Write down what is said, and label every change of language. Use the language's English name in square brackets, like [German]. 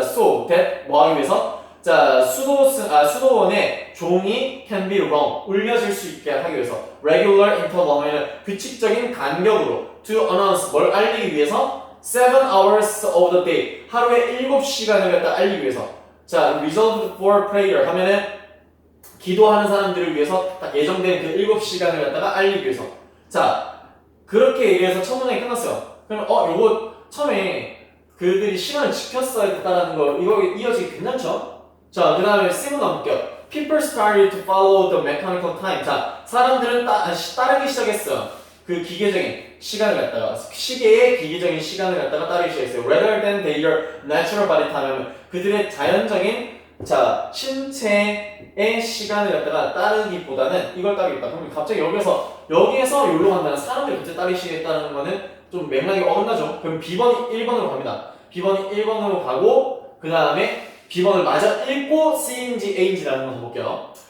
[English] So that [Korean] 뭐 하기 위해서 자 수도원의 종이 [English] can be rung [Korean] 울려질 수 있게 하기 위해서 [English] regular interval [Korean] 하면 규칙적인 간격으로 [English] to announce [Korean] 뭘 알리기 위해서 [English] 7 hours of the day [Korean] 하루에 7시간을 갖다 알리기 위해서 자 [English] reserved for prayer [Korean] 하면은 기도하는 사람들을 위해서 딱 예정된 그 7시간을 갖다가 알리기 위해서 자 그렇게 얘기해서 첫 문장이 끝났어요. 그러면 요거 처음에 그들이 시간을 지켰어야 됐다는 거 이거 이어지기 괜찮죠? 자 그 다음에 C문 넘을게요. [English] People started to follow the mechanical time. [Korean] 자 사람들은 따르기 시작했어요. 그 기계적인 시간을 갖다가 시계의 기계적인 시간을 갖다가 따르기 시작했어요. [English] Rather than their natural body time. [Korean] 그들의 자연적인 자 신체의 시간을 갖다가 따르기보다는 이걸 따르겠다. 그럼 갑자기 여기에서 여기로 간다는 사람들이 갑자기 따르시겠다는 거는 좀 맥락이 어긋나죠. 그럼 B번이 1번으로 갑니다. B번이 1번으로 가고 그 다음에 B번을 마저 읽고 C인지 A인지라는 걸 볼게요.